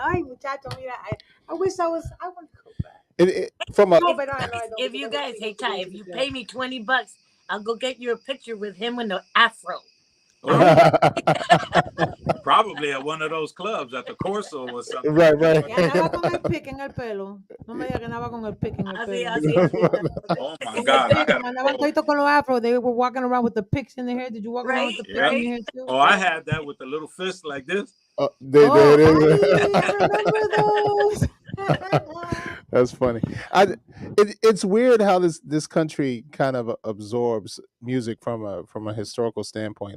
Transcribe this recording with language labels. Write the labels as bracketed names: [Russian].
[Spanish] Ay, muchacho, mira, [English] I wish I want to go back. From a No, but I don't. If you guys, hey Ty, if you pay me $20, I'll go get you a picture with him in the afro. Probably at one of those clubs at the Corso or something. Right. [Spanish] Ya andaba con el pic en el pelo. No me digas que andaba con el pic en el pelo. [English] Oh my God! I got [Spanish] Andaban toditos con los afro. [English] They were walking around with the pics in their hair. Did you walk around with the pics in your hair too? Oh, I had that with the little fist like this. There it is. I remember those. That's funny. It's weird how this country kind of absorbs music from a historical standpoint.